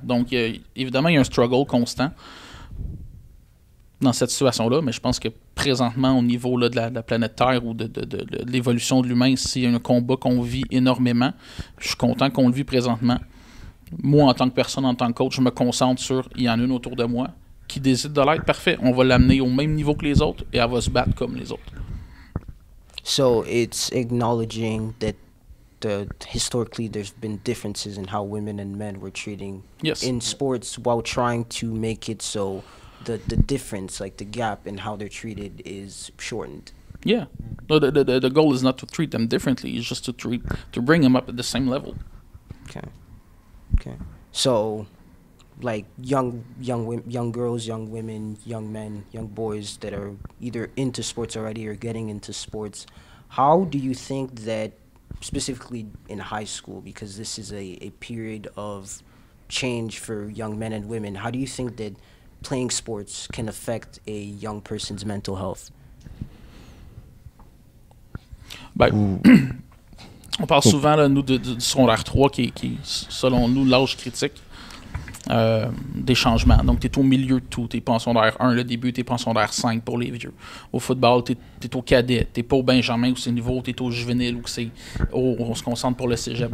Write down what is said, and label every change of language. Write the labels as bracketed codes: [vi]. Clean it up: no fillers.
[fr] Donc, évidemment, il y a un struggle constant dans cette situation-là, mais je pense que présentement, au niveau là, de la planète Terre ou de l'évolution de l'humain, c'est un combat qu'on vit énormément. Je suis content qu'on le vit présentement. Moi, en tant que personne, en tant que coach, je me concentre sur, il y en a une autour de moi qui décide de l'être, parfait. On va l'amener au même niveau que les autres et elle va se battre comme les autres. [en] So, it's acknowledging that historically there's been differences in how women and men were treating in sports while trying to make it so the difference, like the gap in how they're treated, is shortened. Yeah. No, the goal is not to treat them differently, it's just to bring them up at the same level. Okay. So like young girls, young women, young men, young boys that are either into sports already or getting into sports, how do you think that, specifically in high school, because this is a period of change for young men and women, how do you think that playing sports can affect a young person's mental health? [fr] Ben, on parle souvent, là, nous, du secondaire 3, qui est, selon nous, l'âge critique des changements. Donc, tu es au milieu de tout. Tu n'es pas en secondaire 1, le début, tu n'es pas en secondaire 5 pour les vieux. Au football, tu es au cadet. Tu n'es pas au Benjamin, où c'est niveau, tu es au juvénile, où on se concentre pour le cégep.